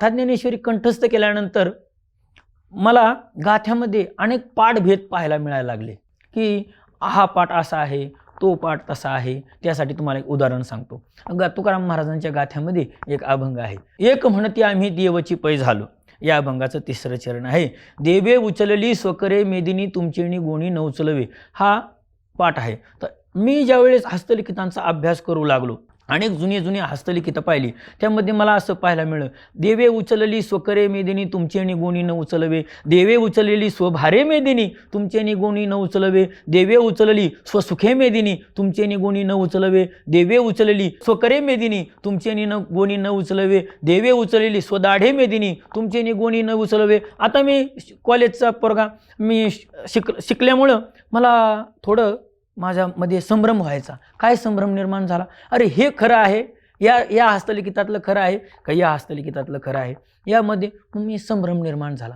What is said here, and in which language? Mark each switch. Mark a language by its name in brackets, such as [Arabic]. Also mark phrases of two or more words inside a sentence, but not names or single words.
[Marathi] गाथा ज्ञानेश्वरी कंठस्थ केल्यानंतर मला गाथ्यामध्ये अनेक पाठभेद पाहायला मिळायला लागले की हा पाठ असा आहे, तो पाठ तसा आहे. त्यासाठी तुम्हाला एक उदाहरण सांगतो. तुकाराम महाराजांच्या गाथ्यामध्ये एक अभंग आहे. एक म्हणती आम्ही देवची पै झालो. या अभंगाचं 3रं चरण आहे. देवे उचलली स्वकरे मेदिनी तुमचेणी गोणी न उचलवे, हा पाठ आहे. तर मी ज्यावेळेस हस्तलिखितांचा अभ्यास करू लागलो, अनेक जुनी हस्तलिखितं पाहिली, त्यामध्ये मला असं पाहायला मिळलं, देवे उचलली स्वकरे मेदिनी तुमचेणी गोणी न उचलवे, देवे उचललेली स्वभारे मेदिनी तुमचेनी गोणी न उचलवे, देवे उचलली स्वसुखे मेदिनी तुमचेनी गोणी न उचलवे, देवे उचलली स्वकरे मेदिनी तुमचेनी गोणी न उचलवे, देवे उचललेली स्वदाढे मेदिनी तुमचेनी गोणी न उचलवे. आता मी कॉलेजचा पोरगा, मी शिकल्यामुळं मला थोडं माझ्यामध्ये संभ्रम व्हायचा. काय संभ्रम निर्माण झाला, अरे हे खरं आहे, या हस्तलिखितातलं खरं आहे का या हस्तलिखितातलं खरं आहे, यामध्ये मी संभ्रम निर्माण झाला.